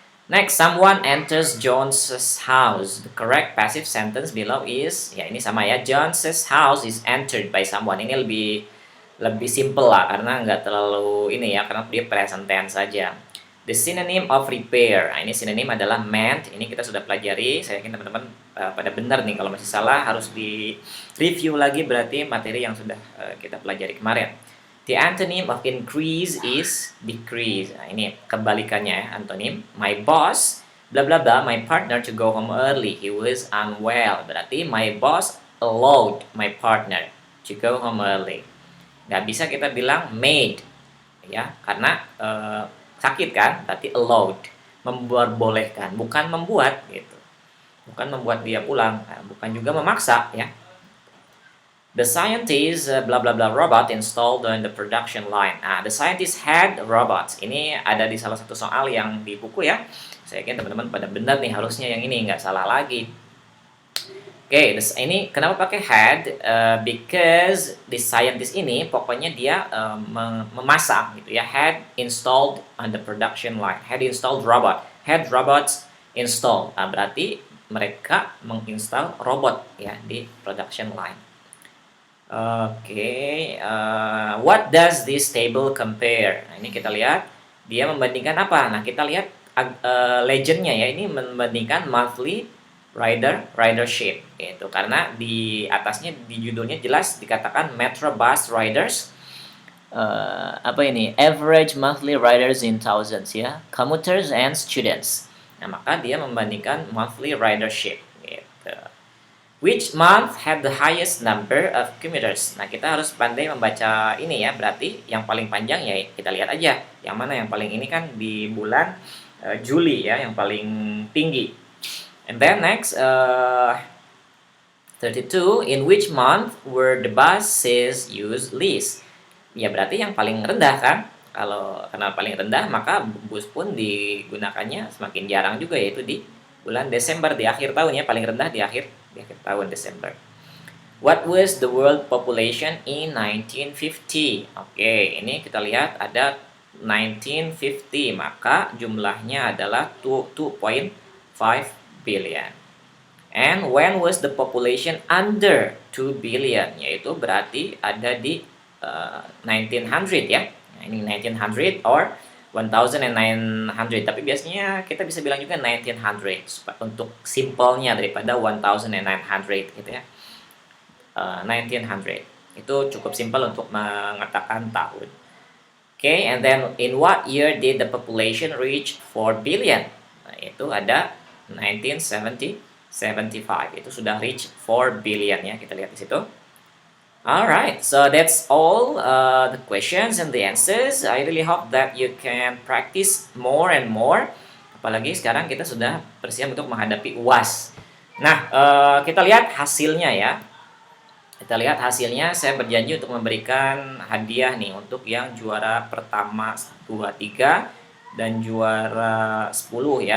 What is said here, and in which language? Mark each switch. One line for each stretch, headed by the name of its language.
English: Next, someone enters Jones's house. The correct passive sentence below is,
Indonesian: ya ini sama ya,
English: Jones's house is entered by someone.
Indonesian: Ini lebih simple lah karena nggak terlalu ini ya, karena dia present tense saja.
English: The synonym of repair.
Indonesian: Nah, ini synonym adalah mend. Ini kita sudah pelajari. Saya yakin teman-teman pada benar nih. Kalau masih salah harus di review lagi, berarti materi yang sudah kita pelajari kemarin.
English: The antonym of increase is decrease.
Indonesian: Nah, ini kebalikannya ya, antonym.
English: My boss bla bla bla my partner to go home early. He was unwell.
Indonesian: Berarti
English: my boss allowed my partner to go home early.
Indonesian: Nggak bisa kita bilang made ya, karena sakit kan, berarti allowed, membolehkan, bukan membuat gitu, bukan membuat dia pulang, bukan juga memaksa ya.
English: The scientist bla bla bla robot installed on the production line. The scientist had robots.
Indonesian: Ini ada di salah satu soal yang di buku ya. Saya yakin teman-teman pada benar nih, harusnya yang ini nggak salah lagi. Oke, ini kenapa pakai had?
English: Because the scientist
Indonesian: ini pokoknya dia memasang gitu ya.
English: Had installed on the production line. Had installed robot. Had robots installed.
Indonesian: Berarti mereka menginstal robot ya di production line.
English: Oke, what does this table compare?
Indonesian: Nah, ini kita lihat dia membandingkan apa? Nah, kita lihat legendnya ya. Ini membandingkan monthly ridership itu, karena di atasnya di judulnya jelas dikatakan
English: Metro Bus Riders average monthly riders in thousands
Indonesian: ya, commuters and students. Nah, maka dia membandingkan monthly ridership gitu.
English: Which month had the highest number of commuters?
Indonesian: Nah, kita harus pandai membaca ini ya. Berarti yang paling panjang ya kita lihat aja. Yang mana yang paling ini kan di bulan Juli ya, yang paling tinggi.
English: And then next, 32. In which month were the buses used least?
Indonesian: Ya berarti yang paling rendah kan. Kalau karena paling rendah maka bus pun digunakannya semakin jarang juga, yaitu di bulan Desember, di akhir tahun ya, paling rendah di akhir tahun Desember.
English: What was the world population in 1950?
Indonesian: Oke, ini kita lihat ada 1950, maka jumlahnya adalah 2.5 billion.
English: And when was the population under 2 billion?
Indonesian: Yaitu berarti ada di 1900 ya. Nah, ini 1900 or 1900, tapi biasanya kita bisa bilang juga 1900 untuk simpelnya daripada 1900 gitu ya. 1900 itu cukup simpel untuk mengatakan tahun.
English: Okay, and then in what year did the population reach 4 billion?
Indonesian: Nah, itu ada 1975, itu sudah reach 4 billion ya, kita lihat di situ.
English: Alright, so that's all the questions and the answers. I really hope that you can practice more and more.
Indonesian: Apalagi sekarang kita sudah bersiap untuk menghadapi UAS. Nah, kita lihat hasilnya ya. Kita lihat hasilnya, saya berjanji untuk memberikan hadiah nih untuk yang juara pertama 2, 3 dan juara 10 ya.